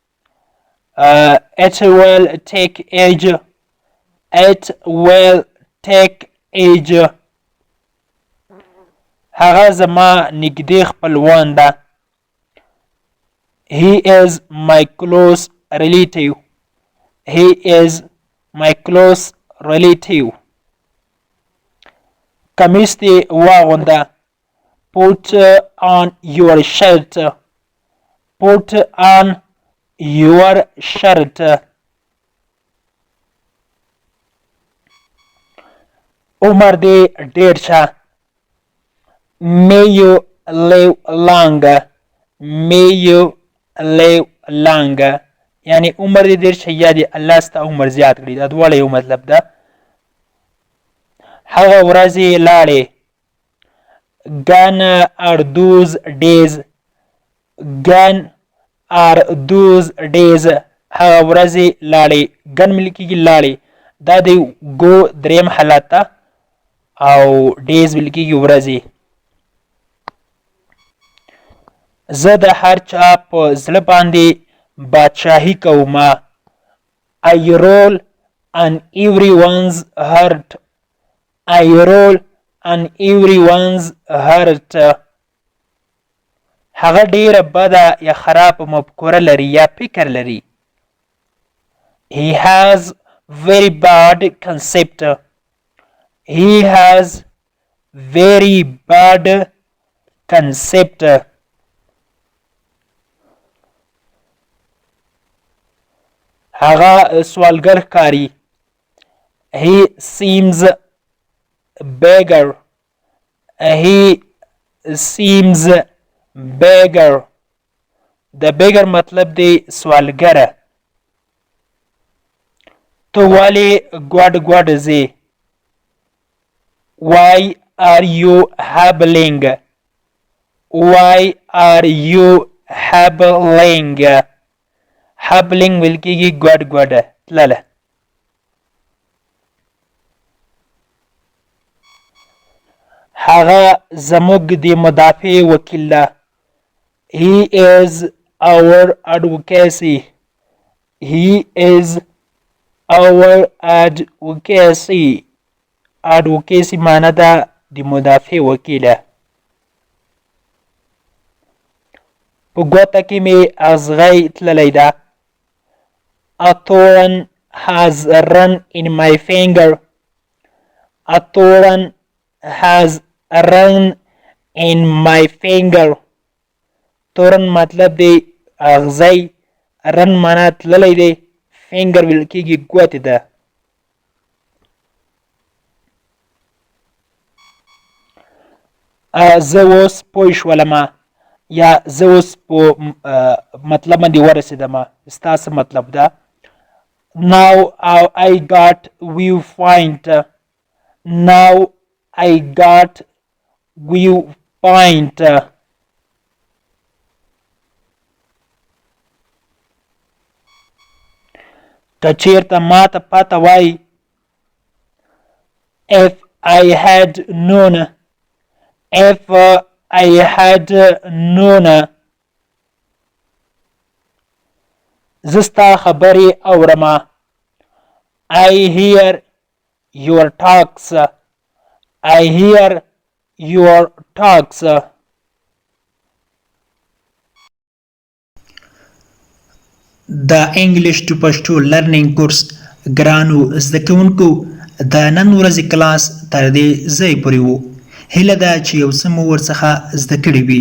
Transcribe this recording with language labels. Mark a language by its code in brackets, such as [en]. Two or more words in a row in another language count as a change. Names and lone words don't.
[en] It will take age. It will take age. [ps] هغه زما نږدې خپلوان ده. [en] He is my close relative. He is my close relative. [ps] کمیس دې واغونده. [en] Put on your shirt. Put on your shirt. [ps] عمر دې ډېر شه. [en] May you live long. May you live long. [ps] یعنی عمر دې ډېر شه یا دې الله ستا عمر زیات کړي. دا دواړه یو مطلب ده. هغه ورځې لاړې. [en] Gone are those days. Gone are those days. [ps] هغه ورځې لاړې. ګن ملي کېږي لاړې. دا د ګو دریم حالت ده او ډیز ویل کېږي ورځې. زه د هر چا په زړه باندې بادشاهي کومه. [en] I rule on everyone's heart. I rule on everyone's heart. [ps] هغه ډیره بده یا خراب مفکوره لري یا فکر لري. [en] He has very bad concept. He has very bad concept. [ps] هغه سوالګر ښکاري. [en] He seems beggar. He seems beggar. [ps] د beggar مطلب دی سوالګره. ته ولې ګوډ ګوډ ځې؟ [en] Why are you hobbling? Why are you hobbling? [ps] Hobbling ویل کېږي ګوډ ګوډه تلله. هغه زموږ د مدافع وکیل ده. [en] He is our advocacy. He is our advocacy. [ps] Advocacy معنی ده د مدافع وکیله. په ګوته کې مې ازغی تللی ده. [en] A thorn has run in my finger. A thorn has run in my finger. [ps] thorn مطلب دی اغزی. run معنی تللی دی. finger ویل کېږي ګوتې ده. زه اوس پوه شولمه یا زه اوس په مطلب باندې ورسېدمه. ستا څه مطلب ده؟ [en] Now I got viewpoint. Now I got viewpoint. [ps] که چېرته ماته پته وای. [en] If I had known. If I had known. [ps] زه ستا خبرې اورمه. [en] I hear your talks. I hear your talks. [ps] د [en] English to Pashto learning course [ps] ګرانو زده کوونکو د نن ورځې کلاس تر دې ځای پورې و. هیله ده چې یو څه مو ورڅخه زده کړي وي.